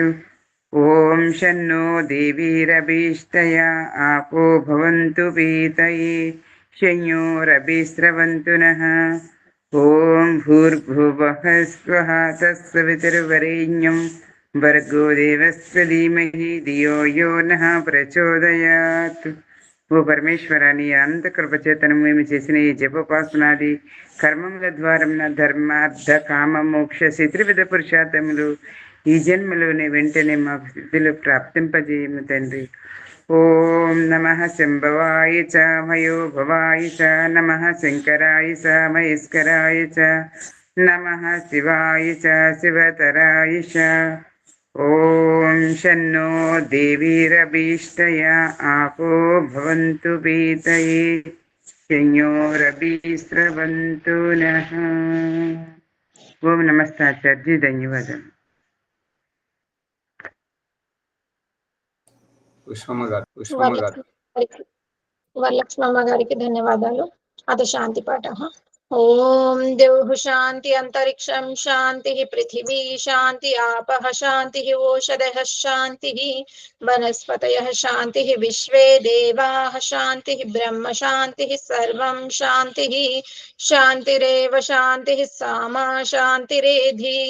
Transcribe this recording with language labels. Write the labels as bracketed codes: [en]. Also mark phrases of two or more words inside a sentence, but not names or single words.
[sa] ॐ शन्नो देवीरभीष्टया आपो भवन्तु पीतये शंयोरभिस्रवन्तु नः। ॐ भूर्भुवः स्वः तत्सवितुर्वरेण्यं भर्गो देवस्य धीमहि धियो यो नः ప్రచోదయాత్। [te] ఓ పరమేశ్వర, నీ అనంత కృపచేతనం మేము చేసిన ఈ జపోపాసనాది కర్మముల ద్వారా నా ధర్మార్థ కామ మోక్ష శత్రువిధ పురుషార్థములు ఈ జన్మలోనే వెంటనే మాకు సిద్ధులు ప్రాప్తింపజేయము తండ్రి. [sa] ఓం నమః శంభవాయ చ మయోభవాయ చ నమః శంకరాయ చ మహేశ్వరాయ చ నమః శివాయ చ శివతరాయ చ। ఓం శన్నో దేవీరభీష్టయా आपो भवन्तु पीतये शंयोरभिस्रवन्तु नः। ఓం నమస్తే ఆచార్య, [te] ధన్యవాదాలు. పుష్పమ్మ గారు వరలక్ష్మమ్మ గారికి ధన్యవాదాలు. [sa] అత శాంతి పాఠ. ఓం ద్యౌః శాంతి అంతరిక్షం శాంతి పృథివీ శాంతి ఆపః శాంతి ఓషధః శాంతి వనస్పతయః శాంతి విశ్వే దేవాః శాంతి బ్రహ్మ శాంతి సర్వం శాంతి శాంతిరేవ శాంతి సామా శాంతిరేధి।